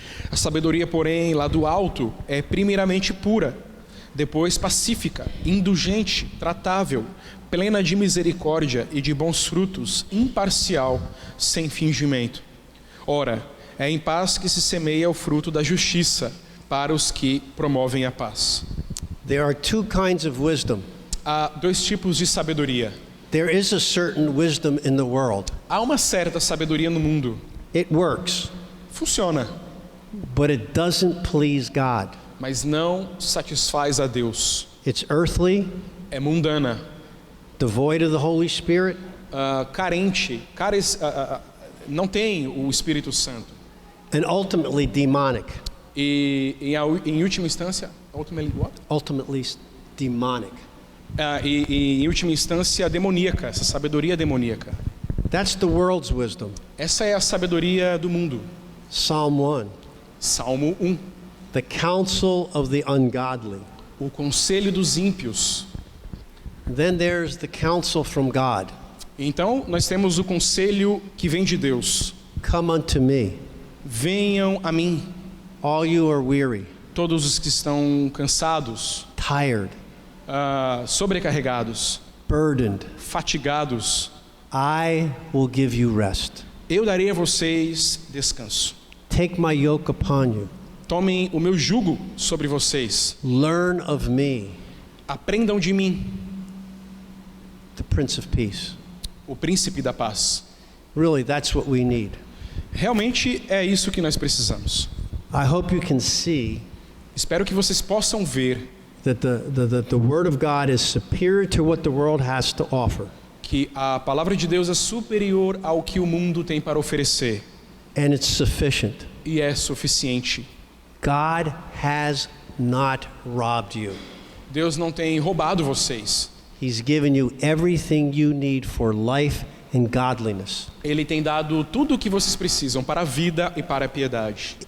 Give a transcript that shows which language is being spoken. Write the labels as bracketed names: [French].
[Portuguese] A sabedoria, porém, lá do alto, é primeiramente pura, depois pacífica, indulgente, tratável, plena de misericórdia e de bons frutos, imparcial, sem fingimento. Ora, é em paz que se semeia o fruto da justiça para os que promovem a paz. [English] There are two kinds of wisdom. [Portuguese] Há dois tipos de sabedoria. [English] There is a certain wisdom in the world. [Portuguese] Há uma certa sabedoria no mundo. [English] It works, [Portuguese] Funciona, [English] but it doesn't please God. [Portuguese] mas não satisfaz a Deus. [English] It's earthly, [Portuguese] É mundana, [English] devoid of the Holy Spirit, [Portuguese] carente, não tem o Espírito Santo. [English] and ultimately demonic. [Portuguese] E em última instância, [English] Ultimately demonic. [Portuguese] E em última instância demoníaca, essa sabedoria demoníaca. [English] That's the world's wisdom. [Portuguese] Essa é a sabedoria do mundo. [English] Psalm 1. [Portuguese] Salmo 1. [English] The counsel of the ungodly. [Portuguese] O conselho dos ímpios. [English] Then there's the counsel from God. [Portuguese] Então nós temos o conselho que vem de Deus. [English] Come unto me, [Portuguese] Venham a mim, [English] all you are weary, [Portuguese] todos os que estão cansados, [English] tired, [Portuguese] sobrecarregados, [English] burdened. [Portuguese] fatigados. [English] I will give you rest. [Portuguese] Eu darei a vocês descanso. [English] Take my yoke upon you. [Portuguese] Tomem o meu jugo sobre vocês. [English] Learn of me, [Portuguese] Aprendam de mim, [English] the Prince of Peace. [Portuguese] o príncipe da paz. [English] Really, that's what we need. [Portuguese] Realmente é isso que nós precisamos. [English] I hope you can see [Portuguese] Espero que vocês possam ver [English] that the Word of God is superior to what the world has to offer. [Portuguese] que a palavra de Deus é superior ao que o mundo tem para oferecer [English] And it's sufficient. [Portuguese] e é suficiente. [English] God has not robbed you. [Portuguese] Deus não tem roubado vocês. [English] He's given you everything you need for life and godliness. [Portuguese] Ele tem dado tudo o que vocês precisam para a vida e para a piedade.